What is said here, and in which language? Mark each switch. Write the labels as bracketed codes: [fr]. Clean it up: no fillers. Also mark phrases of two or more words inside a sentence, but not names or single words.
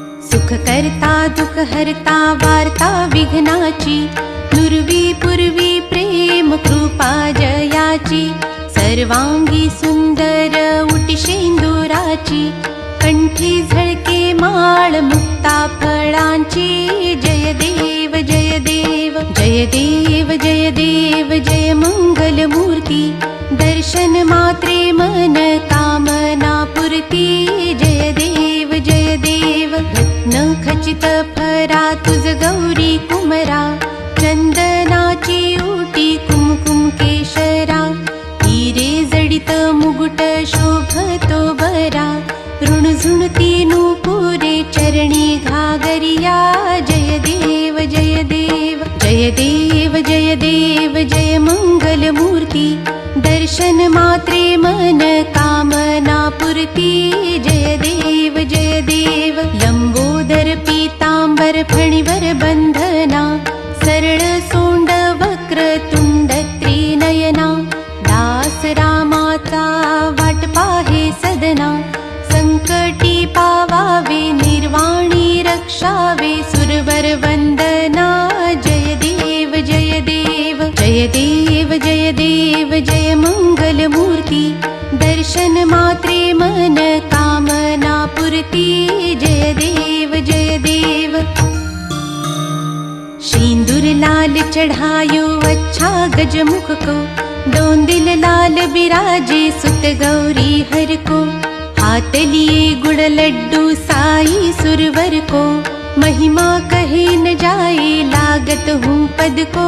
[mr] सुख करता दुःख हरता वार्ता विघ्नाची, नुरवी पूर्वी प्रेम कृपा जयाची, सर्वांगी सुंदर उटी शेंदुराची, कंठी झळके माळ मुक्ता फळांची। जय देव जय देव जय देव जय देव जय मंगल मूर्ती, दर्शन मात्रे मन कामना पूर्ती। जय देव जय देव रत्न खचित फरा तुझ गौरी कुमरा, चंदनाची उटी कुमकुम केशरा, हिरे जडित मुकुट शोभतो बरा, ऋणझुणती नूपुरे चरणी घागरिया। जय देव जय देव जय देव जय देव जय मंगल मूर्ती, दर्शन मात्रे मन कामना पूर्ती। जय देव जय देव लंबोदर पीतांबर फणीवर बंधना, सरळ सोंड वक्र तुंड त्रिनयना, दास रामाचा वाट पाहे सदना, संकटी पावावे निर्वाणी रक्षावे सुरवर वंदना। जय देव जय देव जय देव जय देव जय मंगल मूर्ती, दर्शन मात्रे मन कामना पूर्ती। [hi] जय देव जय देव सिंदूर लाल चढ़ायो अच्छा गजमुख को, दोंदिल लाल बिराजे सुत गौरी हर को, हाथ लिए गुड़ लड्डू साई सुरवर को, महिमा कहे न जाए लागत हूँ पद को।